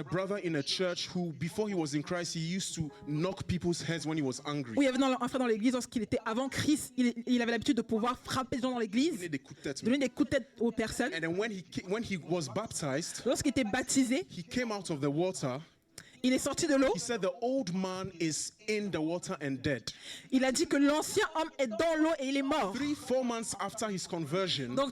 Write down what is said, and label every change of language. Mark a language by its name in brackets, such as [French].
[English] a brother in a church who, before he was in Christ, he used to knock people's heads when he was angry. [French] Où il y avait un frère dans l'église, lorsqu'il était avant Christ, il avait l'habitude de pouvoir frapper les gens dans [English] He [French] l'église, did des coups de tête. donner des coups de tête aux personnes. [English] And then when he was baptized, [French] Lorsqu'il était baptisé, [English] he came out of the water. [French] il est sorti de l'eau. [English] He said the old man is in the water and dead. [French] Il a dit que l'ancien homme est dans l'eau et il est mort. [English] 3-4 months after his conversion,